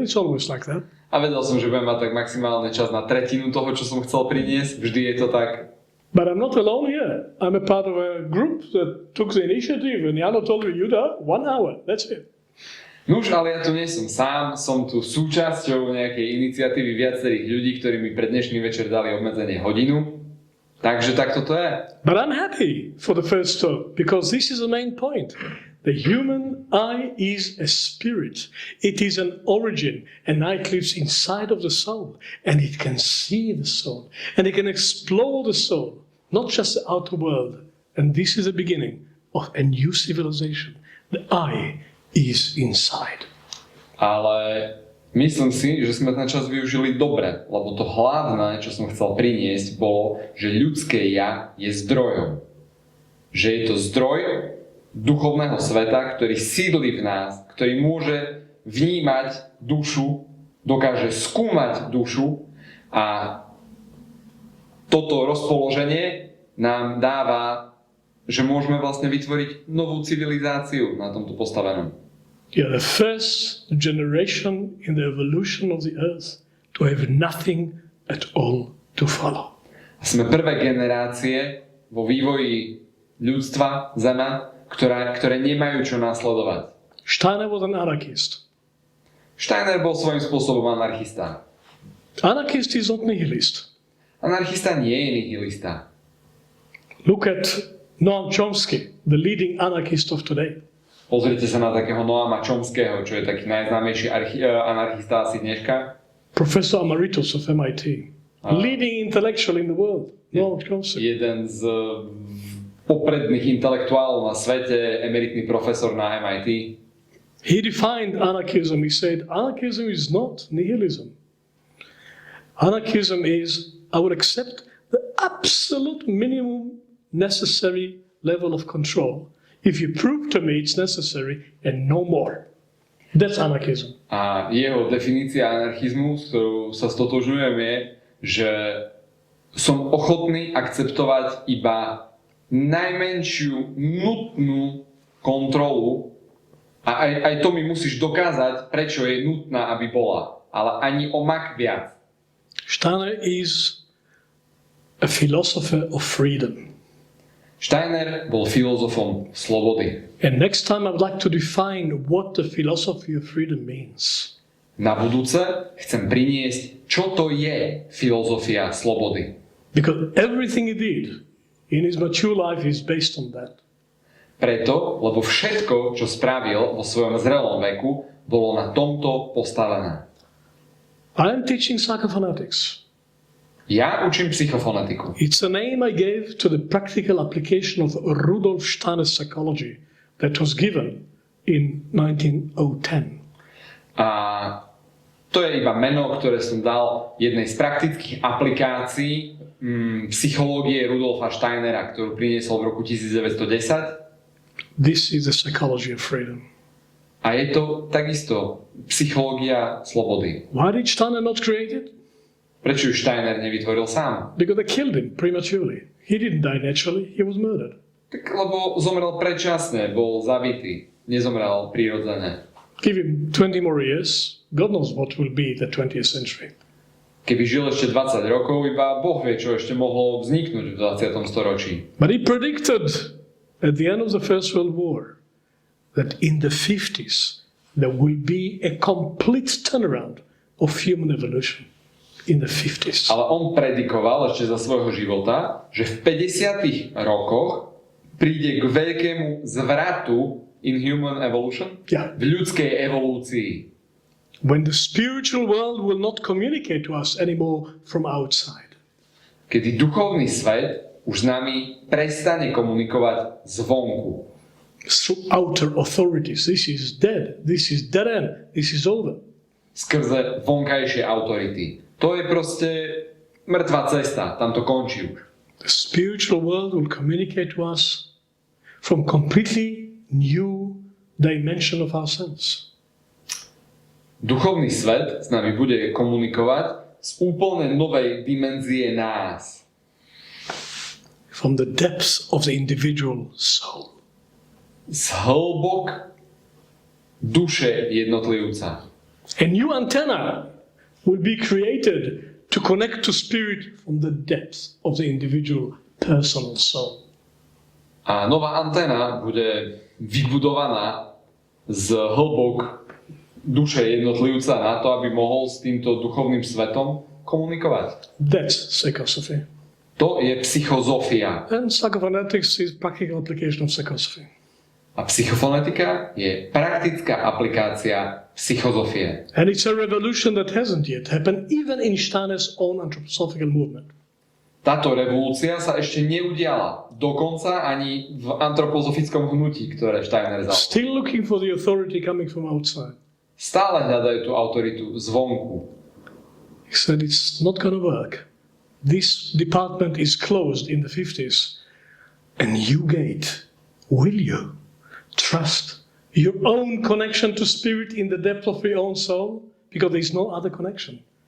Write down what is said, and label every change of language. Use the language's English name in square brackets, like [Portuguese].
[English] It's always like that. [Slovak] A vedel som, že budem mať tak maximálne čas na tretinu toho, čo som chcel priniesť. Vždy je to tak. [English] But I'm not alone here. I'm a part of a group that took the initiative, and Jano told me, Juda, 1 hour, that's it. [Slovak] Nuž, ale ja tu nie som sám, som tu súčasťou nejakej iniciatívy viacerých ľudí, ktorí mi pre dnešný večer dali obmedzenie hodinu. Takže takto to je. [English] But I'm happy for the first talk, because this is the main point. the human eye is a spirit. It is an origin. An eye lives inside of the soul, and it can see the soul, and it can explore the soul, not just the outer world. And this is the beginning of a new civilization. The eye is inside. [Slovak] Ale myslím si, že sme ten čas využili dobre, lebo to hlavné, čo som chcel priniesť, bolo, že ľudské ja je zdrojom. Že je to zdroj duchovného sveta, ktorý sídli v nás, ktorý môže vnímať dušu, dokáže skúmať dušu a toto rozpoloženie nám dáva, že môžeme vlastne vytvoriť novú civilizáciu na tomto postavenom. [English] You are the first generation in the evolution of the earth to have nothing at all to follow. [Slovak] Sme prvé generácie vo vývoji ľudstva, Zema, ktoré nemajú čo nasledovať. [English] Steiner was an anarchist. [Slovak] Steiner bol svojím spôsobom anarchista. [English] Anarchist is not nihilist. [Slovak] Anarchista nie je nihilista. [English] Look at Noam Chomsky, the leading anarchist of today. [Slovak] Pozrite sa na takého Noama Chomského, čo je taký najznámejší anarchista asi dneška. [English] Professor Emeritus of MIT. Leading intellectual in the world. Noam Chomsky. [Slovak] Jeden z popredných intelektuálov na svete, emeritný profesor na MIT. [English] He defined anarchism. He said, anarchism is not nihilism. Anarchism is, I will accept the absolute minimum necessary level of control. If you prove to me it's necessary and no more. That's anarchism. [Slovak] A jeho definícia anarchizmu, s ktorou sa stotožňujem, je, že som ochotný akceptovať iba najmenšiu nutnú kontrolu a aj to mi musíš dokázať, prečo je nutná, aby bola. Ale ani o mak viac. [English] Steiner is a philosopher of freedom. [Slovak] Steiner bol filozofom slobody. [English] And next time I would like to define what the philosophy of freedom means. [Slovak] Na budúce chcem priniesť, čo to je filozofia slobody. [English] Because everything he did in his mature life is based on that. [Slovak] Preto, lebo všetko, čo spravil vo svojom zrelom veku, bolo na tomto postavené. [English] I am teaching psychophonetics. [Slovak] Ja učím psychofonetiku. [English] It's a name I gave to the practical application of Rudolf Steiner's psychology that was given in 1910. [Slovak] A to je iba meno, ktoré som dal jednej z praktických aplikácií psychológie Rudolfa Steinera, ktorú priniesol v roku 1910. [English] This is the psychology of freedom. [Slovak] A je to takisto psychológia slobody. [English] Why did Steiner not create it? [Slovak] Prečo ju Steiner nevytvoril sám? [English] Because they killed him prematurely. He didn't die naturally, he was murdered. [Slovak] Tak lebo zomrel predčasne, bol zabitý, nezomrel prirodzene. [English] Give him 20 more years, God knows what will be the 20th century. [Slovak] Keby žil ešte 20 rokov, iba Boh vie, čo ešte mohlo vzniknúť v 20. storočí. [English] But he predicted at the end of the First World War that in the 50s there will be a complete turnaround of human evolution. In the 50s. [Slovak] Ale on predikoval ešte za svojho života, že v 50. rokoch príde k veľkému zvratu [English] in human evolution, [Slovak] v ľudskej evolúcii. [English] When the spiritual world will not communicate to us anymore from outside. [Slovak] Kedy duchovný svet už s nami prestane komunikovať zvonku. [English] Through outer authorities. This is dead. This is dead end. This is over. [Slovak] Skrze vonkajšie autority. To je proste mŕtva cesta, tam to končí už. [English] The spiritual world will communicate to us from completely new dimension of ourselves. [Slovak] Duchovný svet s nami bude komunikovať z úplne novej dimenzie nás. [English] From the depths of the individual soul. [Slovak] Z hĺbok duše jednotlivca. [English] A new antenna will be created to connect to spirit from the depths of the individual personal soul. [Slovak] A nová anténa bude vybudovaná z hĺbok duše jednotlivca na to, aby mohol s týmto duchovným svetom komunikovať. [English] That's psychosophy. [Slovak] To je psychozofia. [English] And psychophonetics is practical application of psychosophy. [Slovak] A psychofonetika je praktická aplikácia psychozofie. [English] And it's a revolution that hasn't yet happened, even in Steiner's own anthroposophical movement. [Slovak] Táto revolúcia sa ešte neudiala, dokonca ani v antropozofickom hnutí, ktoré Steiner založil. [English] Still looking for the authority coming from outside. [Slovak] Stále hľadajú tú autoritu zvonku. [English] He said it's not going to work. This department is closed in the 50s. And you, Gate, will you trust your own connection to spirit in the depth of your own soul? Because there is no other connection.